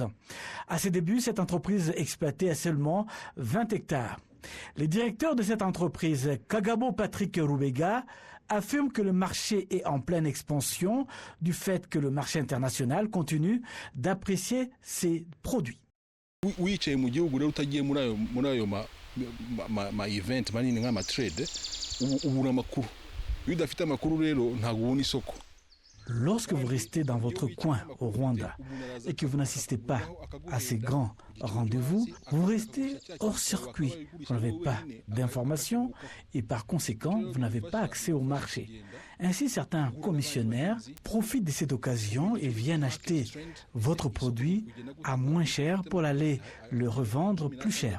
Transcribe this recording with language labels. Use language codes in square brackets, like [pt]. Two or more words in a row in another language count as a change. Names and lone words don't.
[fr] À ses débuts, cette entreprise exploitait à seulement 20 hectares. Le directeur de cette entreprise, Kagabo Patrick Rubega, affirme que le marché est en pleine expansion du fait que le marché international continue d'apprécier ses produits. [rw] Wicaye mu gihugu rero utagiye muri ayo ma event manini nk'ama trade ubura amakuru iyo udafite amakuru rero ntabwo ubona isoko. [fr] Lorsque vous restez dans votre coin au Rwanda et que vous n'assistez pas à ces grands rendez-vous, vous restez hors circuit. Vous n'avez pas d'informations et par conséquent, vous n'avez pas accès au marché. Ainsi, certains commissionnaires profitent de cette occasion et viennent acheter votre produit à moins cher pour aller le revendre plus cher.